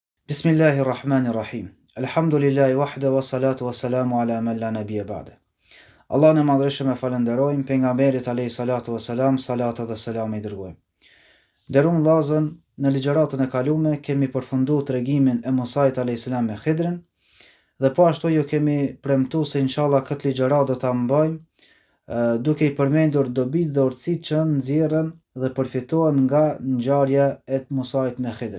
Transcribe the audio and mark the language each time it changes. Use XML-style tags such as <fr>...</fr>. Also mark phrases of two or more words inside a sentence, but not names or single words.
<sq>Bismillahirrahmanirrahim.</sq> <ar>الحمد لله وحده والصلاة والسلام على من لا نبي بعده.</ar> <sq>Allah në madhreshëm e falenderojmë, pejgamberit</sq> <ar>عليه الصلاة والسلام,</ar> <sq>salata dhe selam i dërgojmë. Nderuam vëllezër, në ligjëratën e kaluar kemi përfunduar tregimin e Musait</sq> <ar>عليه السلام</ar> <sq>me Khidrin dhe po ashtu ju kemi premtuar se inshallah këtë ligjërat do ta mbajmë duke i përmendur dobitë dhe urtësitë që nxjerrën dhe përfitohen nga ngjarja e Musait me Khidrin.</sq>